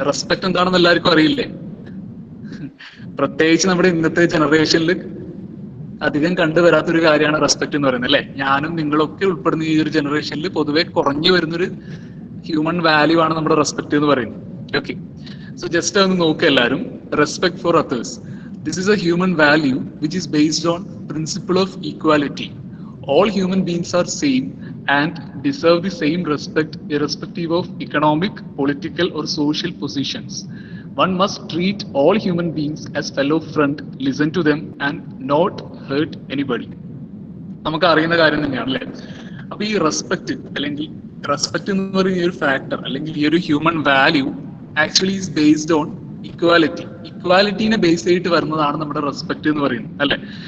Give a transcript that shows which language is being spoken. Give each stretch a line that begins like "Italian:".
Malayalam: Respect എന്താണെന്ന് എല്ലാവർക്കും അറിയില്ലേ? പ്രത്യേകിച്ച് നമ്മുടെ ഇന്നത്തെ ജനറേഷനിൽ അധികം കണ്ടുവരാത്തൊരു കാര്യമാണ് റെസ്പെക്ട് എന്ന് പറയുന്നത് അല്ലെ. ഞാനും നിങ്ങളൊക്കെ ഉൾപ്പെടുന്ന ഈ ഒരു ജനറേഷനിൽ പൊതുവെ കുറഞ്ഞു വരുന്നൊരു ഹ്യൂമൻ വാല്യൂ ആണ് നമ്മുടെ റെസ്പെക്ട് എന്ന് പറയുന്നത്. ഓക്കെ, സോ ജസ്റ്റ് ഒന്ന് നോക്കുക എല്ലാവരും.
English: Respect for others, this is a human value which is based on principle of equality. All human beings are same and deserve the same respect irrespective of economic, political or social positions. One must treat all human beings as fellow friend, listen to them and not hurt anybody.
Malayalam: നമുക്ക് അറിയുന്ന കാര്യം തന്നെയാണ് അല്ലേ. അപ്പൊ ഈ respect അല്ലെങ്കിൽ respect എന്ന് പറയുന്ന ഒരു ഫാക്ടർ അല്ലെങ്കിൽ ഈ ഒരു human value
English: Actually is based on equality.
Malayalam: ഇക്വാലിറ്റീനെ base ചെയ്തിട്ട് വരുന്നതാണ് നമ്മുടെ റെസ്പെക്ട് എന്ന് പറയുന്നത് അല്ലെ.